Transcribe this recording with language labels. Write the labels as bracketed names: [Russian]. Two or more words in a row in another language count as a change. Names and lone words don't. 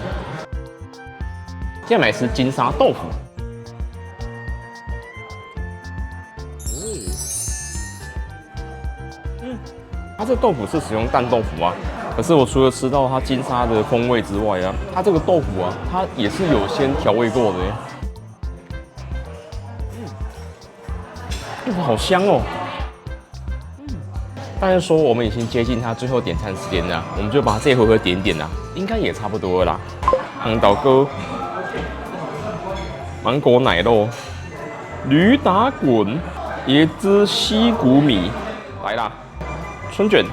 [Chinese] 接下來吃金沙豆腐。它這個豆腐是使用淡豆腐啊。可是我除了吃到它金沙的風味之外啊，它這個豆腐啊，它也是有先調味過的耶。哇，好香哦！大家說我們已經接近它最後點餐時間了，我們就把這一回合點點啦，應該也差不多了啦。紅豆糕、芒果奶酪、驢打滾、椰汁西谷米，來啦，春卷。